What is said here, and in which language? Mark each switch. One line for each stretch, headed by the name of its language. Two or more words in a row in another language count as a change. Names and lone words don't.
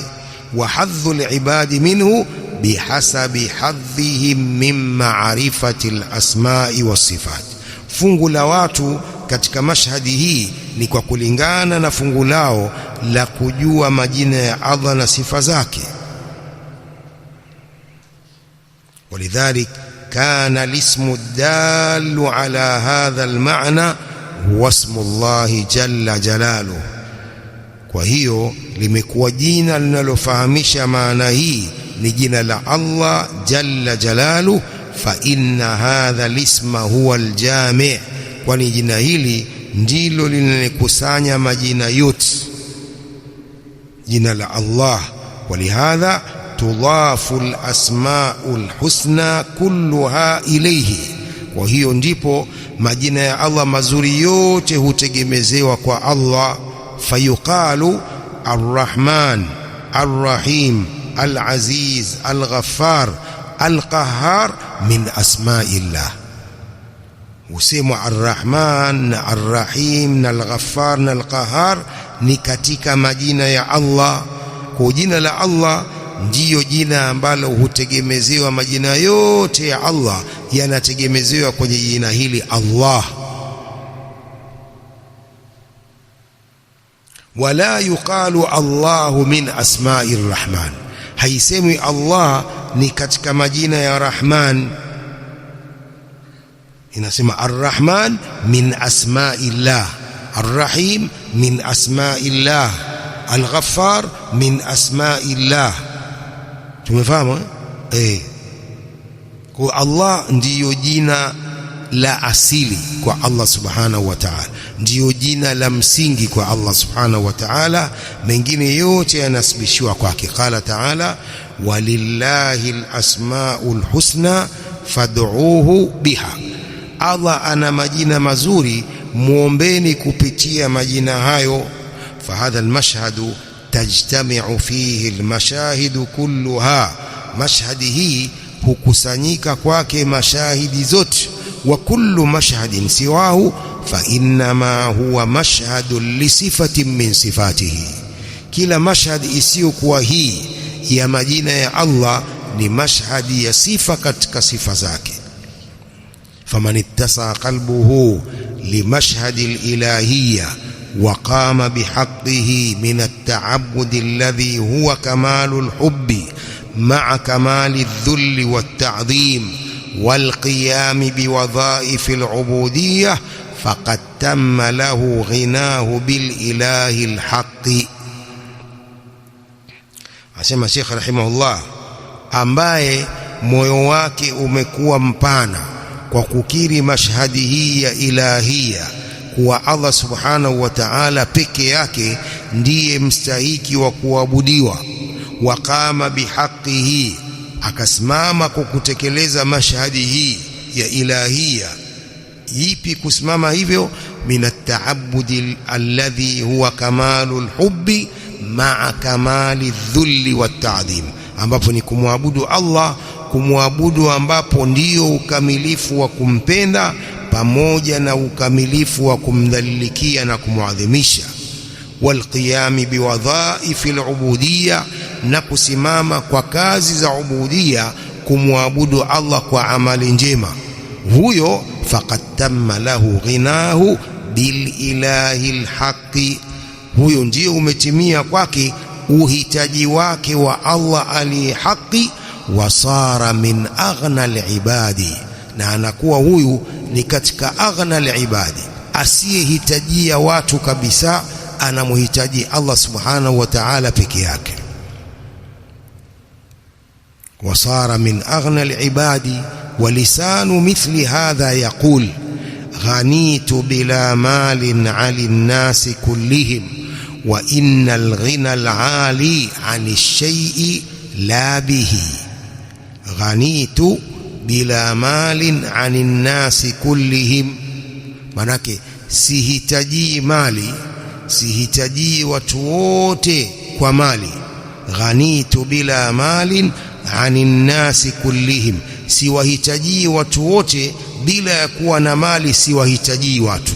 Arabic: وحظ العباد منه بحسب حظهم من معرفة الأسماء والصفات,
Swahili: fungu la watu katika mashhadi hii ni kwa kulingana na fungu lao la kujua majina ya Allah na sifa zake.
Arabic: ولذلك كان الاسم الدال على هذا المعنى هو اسم الله جل جلاله.
Swahili: kwa hiyo limekuwa jina linalofahamisha maana hii ni jina la Allah
Arabic: جل جلاله. فإن هذا الاسم هو الجامع',
Swahili: kwani jina hili ndilo linalokusanya majina yote, jina la Allah.
Arabic: ولهذا تضاف الأسماء الحسنى كلها إليه,
Swahili: kwa hiyo ndipo majina ya Allah mazuri yote hutegemezewa kwa Allah.
Arabic: فيقال الرحمن الرحيم العزيز الغفار القهار من أسماء الله.
Swahili: husemwa ar-rahman na ar-rahim na al-ghaffar na al-qahhar ni katika majina ya Allah. kwa jina la Allah ndiyo jina ambalo hutegemezewa, majina yote ya Allah yanategemezewa kwenye jina hili Allah.
Arabic: ولا يقال الله من أسماء الرحمن,
Swahili: haisemwi Allah ni katika majina ya Rahman, inasema
Arabic: الرحمن من أسماء الله, الرحيم من أسماء الله, الغفار من أسماء الله.
Swahili: Tumefahamu kwa Allah ndiyo jina la asili kwa Allah
Arabic: سبحانه وتعالى,
Swahili: ndiyo jina la msingi kwa Allah
Arabic: سبحانه وتعالى,
Swahili: mengine yote yanasibishwa kwake.
Arabic: قال تعالى ولله الأسماء الحسنى فادعوه بها.
Swahili: Allah ana majina mazuri, muombeni kupitia majina hayo.
Arabic: فهذا المشهد تجتمع فيه المشاهد كلها.
Swahili: Mashhadi hii hukusanyika kwake mashahidi zote.
Arabic: وكل مشهد سواه فإنما هو مشهد لصفة من صفاته.
Swahili: Kila mashhad isiyokuwa hii ya majina ya Allah ni mashhadi ya sifa katika sifa zake.
Arabic: فمن اتسع قلبه لمشهد الإلهية وقام بحقه من التعبد الذي هو كمال الحب مع كمال الذل والتعظيم والقيام بوظائف العبودية فقد تم له غناه بالإله الحق.
Swahili: asema Sheikh rahimahullah, ambaye moyo wake umekuwa mpana kwa kukiri mashhadi hii ya ilahia kuwa Allah
Arabic: سبحانه وتعالى
Swahili: peke yake ndiye mstahiki wa kuabudiwa,
Arabic: وقام بحقه,
Swahili: akasimama kwa kutekeleza mashhadi hii ya ilahia. Ipi kusimama hivyo?
Arabic: من التعبد الذي هو كمال الحب مع كمال الذل والتعظيم,
Swahili: ambapo ni kumwabudu Allah, kumwabudu ambapo ndiyo ukamilifu wa kumpenda pamoja na ukamilifu wa kumdhalilikia na kumwadhimisha.
Arabic: والقيام بوظائف العبودية,
Swahili: na kusimama kwa kazi za ubudiyya, kumwabudu Allah kwa amali njema. Huyo
Arabic: فقد تم له غناه بالإله الحق,
Swahili: huyo ndio umetimia kwake uhitaji wake wa Allah aliye haki.
Arabic: وصار من أغنى العباد,
Swahili: na anakuwa huyu ni katika
Arabic: أغنى العباد,
Swahili: asiyehitajia watu kabisa, anamhitaji Allah
Arabic: سبحانه وتعالى
Swahili: peke yake.
Arabic: وصار من أغنى العباد ولسان مثل هذا يقول غنيت بلا مال عن الناس كلهم وإن الغنى العالي عن الشيء لا به. غنيت بلا مال عن الناس كلهم,
Swahili: manake sihitaji mali, sihitaji watu wote kwa mali.
Arabic: غنيت بلا مال عن الناس كلهم,
Swahili: siwahitaji watu wote bila ya kuwa na mali, siwahitaji watu.